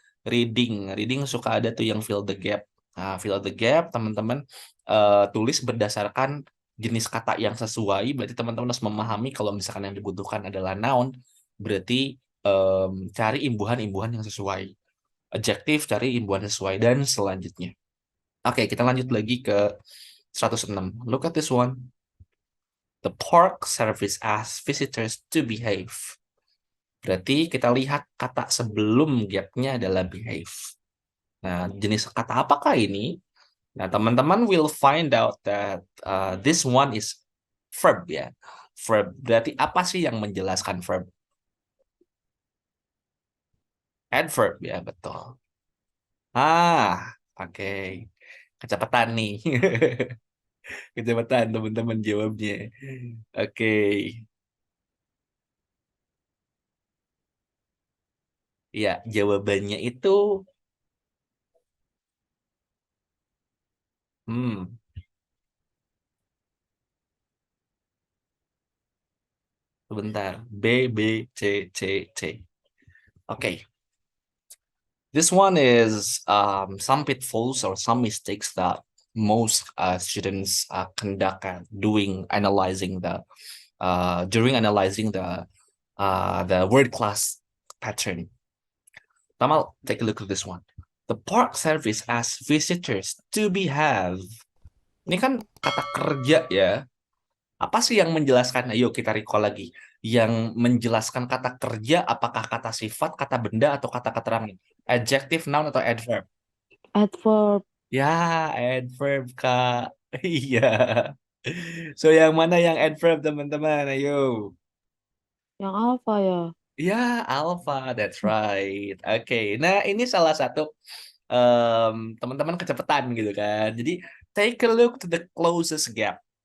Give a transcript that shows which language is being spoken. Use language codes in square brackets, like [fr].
[id] Reading suka ada tuh yang [en] fill the gap. [id] Nah, fill the gap teman-teman tulis berdasarkan jenis kata yang sesuai. Berarti teman-teman harus memahami kalau misalkan yang dibutuhkan adalah noun, berarti cari imbuhan-imbuhan yang sesuai. Adjektif cari imbuhan sesuai dan selanjutnya. Oke, kita lanjut lagi ke 106. [en] Look at this one. The park service asks visitors to behave. [id] Berarti kita lihat kata sebelum gapnya adalah behave. Nah, jenis kata apakah ini? Nah, teman-teman [en] will find out that this one is verb ya. Verb. [id] Berarti apa sih yang menjelaskan verb? Adverb ya, betul. Ah, oke. Kecepatan nih. Kecepatan teman-teman jawabnya. Oke. Ya, jawabannya itu hmm, sebentar. B B C C C. Oke. [en] This one is some pitfalls or some mistakes that most students conduct doing analyzing the during analyzing the word class pattern. Tamal, take a look at this one. The park service asks visitors to behave. [id] Ini kan kata kerja ya. Apa sih yang menjelaskan? Ayo kita recall lagi. Yang menjelaskan kata kerja, apakah kata sifat, kata benda, atau kata keterangan? [en] Adjective, noun, atau adverb? Adverb. [id] Ya, adverb, Kak. Iya. [en] So, [id] yang mana yang adverb, teman-teman? Ayo. Yang alpha ya. [en] Ya, alpha, that's right. [id] Oke, nah ini salah satu teman-teman kecepatan gitu kan. Jadi, [en] take a look to the closest gap.